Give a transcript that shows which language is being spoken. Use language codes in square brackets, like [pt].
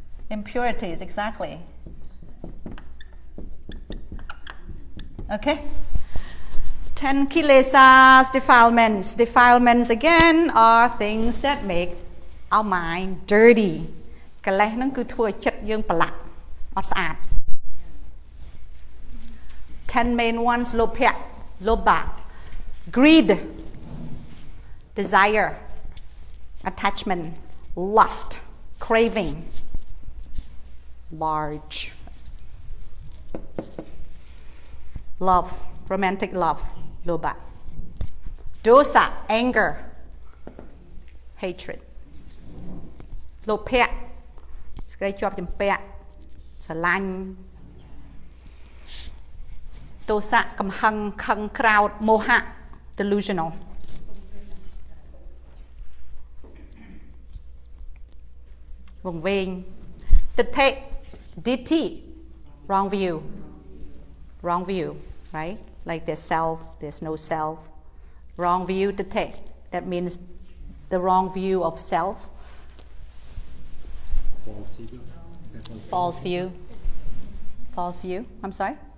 [en] Impurities, exactly. Okay. 10 kilesas, defilements. Defilements again are things that make our mind dirty. [km] កលេសហ្នឹងគឺធ្វើឲ្យចិត្តយើងប្រឡាក់អត់ស្អាត [en] 10 main ones. Lopya, loba, greed, desire, attachment, lust, craving, large, love, romantic love, loba, dosa, anger, hatred, lopya, [km] ស្ក្រេកជាប់ជំពាក់ស្រឡាញ់ ទោសៈកំហឹងខឹងក្រោធមោហៈ [en] delusional [km] វង្វេងទិដ្ឋិ [en] Ditti, wrong view. Wrong view, right? Like there's self, there's no self. Wrong view to take. That means the wrong view of self. False ego. Is that called False view. False view. I'm sorry?